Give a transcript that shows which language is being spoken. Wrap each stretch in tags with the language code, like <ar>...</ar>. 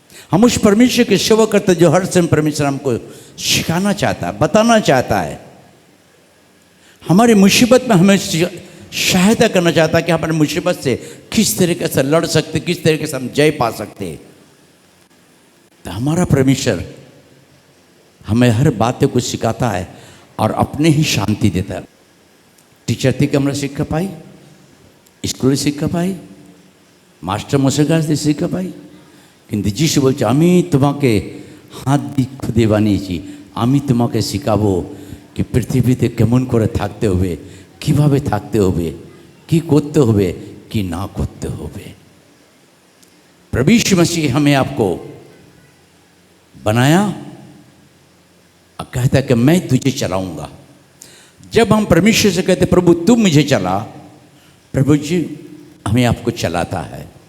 <hi>हम उस परमेश्वर की सेवा करते जो हर समय परमेश्वर हमको सिखाना चाहता है, बताना चाहता है, हमारी मुसीबत में हमें सहायता करना चाहता है कि हमारी मुसीबत से किस तरीके से लड़ सकते, किस तरीके से हम जय पा सकते। तो हमारा परमेश्वर हमें हर बातें को सिखाता है और अपने ही शांति देता है। टीचर थी कि</hi> <bn>আমরা শিক্ষা পাই, স্কুলে শিক্ষা পাই, মাস্টার মশাইয়ের কাছ থেকে শিক্ষা পাই, কিন্তু যিশু বলছে আমি তোমাকে হাত দিয়ে খুদে বানিয়েছি, আমি তোমাকে শেখাবো कि পৃথিবীতে কেমন করে থাকতে হবে, কিভাবে থাকতে হবে, কি করতে হবে, কি না করতে হবে।</bn> <hi>प्रभु यीशु मसीह हमें आपको बनाया और कहता है कि मैं तुझे चलाऊंगा। जब हम परमेश्वर से कहते प्रभु तू मुझे चला, प्रभु जी हमें आपको चलाता है।</hi>